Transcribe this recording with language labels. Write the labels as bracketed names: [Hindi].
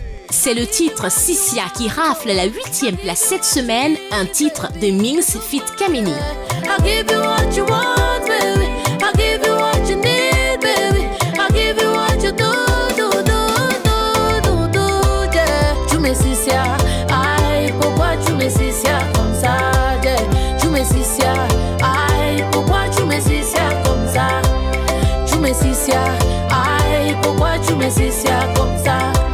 [French] C'est le titre Sissia qui rafle la 8e place cette semaine, un titre de Minx Fit Kamini. [English] I'll give you what you want, baby. I'll give you what you need, baby. I'll give you what you do, yeah. [French] Tu me Sissia, aïe, pourquoi tu me Sissia comme ça, yeah. Tu me Sissia, aïe, pourquoi tu me Sissia comme ça. Tu me Sissia, aïe, pourquoi tu me Sissia comme ça.